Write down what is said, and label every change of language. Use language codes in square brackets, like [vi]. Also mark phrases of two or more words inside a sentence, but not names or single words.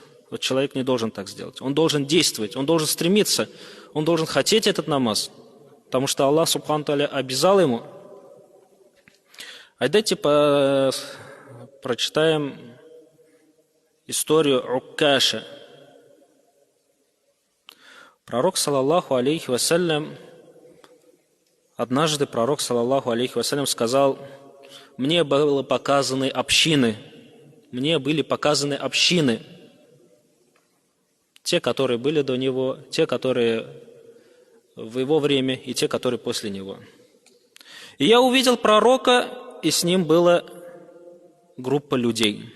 [ru] Вот человек не должен так сделать. Он должен действовать, он должен стремиться, он должен хотеть этот намаз. Потому что Аллах [ar] سبحانه تعالى [ru] обязал ему. А давайте прочитаем историю Уккаша. Пророк, [ar] صلى الله عليه وسلم, [ru] однажды пророк, [ar] صلى الله عليه وسلم, [ru] сказал: мне были показаны общины. Мне были показаны общины. Те, которые были до него, те, которые в его время, и те, которые после него. И я увидел пророка, и с ним была группа людей.